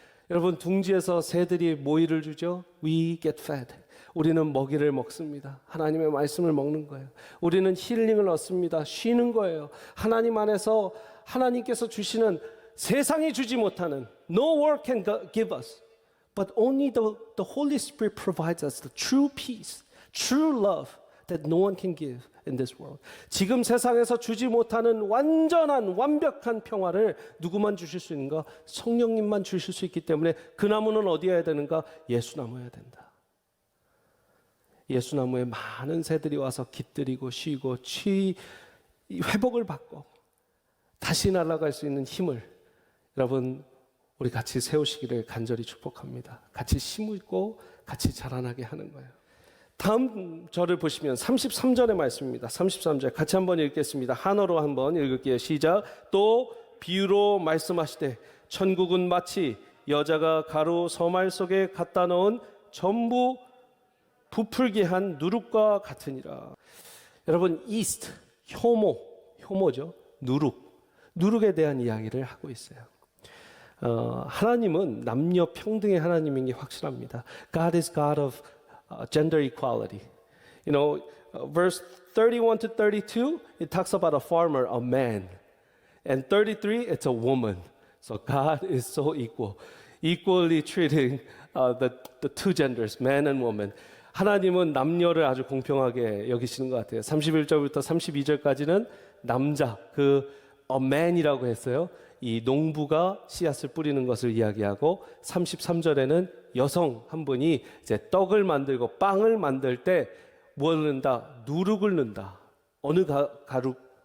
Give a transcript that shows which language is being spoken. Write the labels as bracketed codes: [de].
[ko] 여러분, 둥지에서 새들이 모이를 주죠. [en] We get fed. [ko] 우리는 먹이를 먹습니다. 하나님의 말씀을 먹는 거예요. 우리는 힐링을 얻습니다. 쉬는 거예요. 하나님 안에서 하나님께서 주시는 세상이 주지 못하는 [en] No work can give us But only the Holy Spirit provides us the true peace, true love that no one can give in this world. [ko] 지금 세상에서 주지 못하는 완전한 완벽한 평화를 누구만 주실 수 있는가? 성령님만 주실 수 있기 때문에 그 나무는 어디여야 되는가? 예수나무여야 된다. 예수나무에 많은 새들이 와서 깃들이고 쉬고 회복을 받고 다시 날아갈 수 있는 힘을 여러분 우리 같이 세우시기를 간절히 축복합니다. 같이 심고 같이 자라나게 하는 거예요. 다음 절을 보시면 33절의 말씀입니다. 33절 같이 한번 읽겠습니다. 한어로 한번 읽을게요. 시작. 또 비유로 말씀하시되 천국은 마치 여자가 가루 서말 속에 갖다 넣은 전부 부풀게 한 누룩과 같으니라. 여러분 이스트, 효모죠. 누룩에 대한 이야기를 하고 있어요. 하나님은 남녀 평등의 하나님인 게 확실합니다. [en] God is God of gender equality. You know, verse 31 to 32, it talks about a farmer, a man. And 33, it's a woman. So God is so equally treating the two genders, man and woman. [ko] 하나님은 남녀를 아주 공평하게 여기시는 것 같아요. 31절부터 32절까지는 남자, [en] a man [ko] 이라고 했어요. 이 농부가 씨앗을 뿌리는 것을 이야기하고 33절에는 여성 한 분이 이제 떡을 만들고 빵을 만들 때 뭘 넣는다? 누룩을 넣는다. 어느 가루?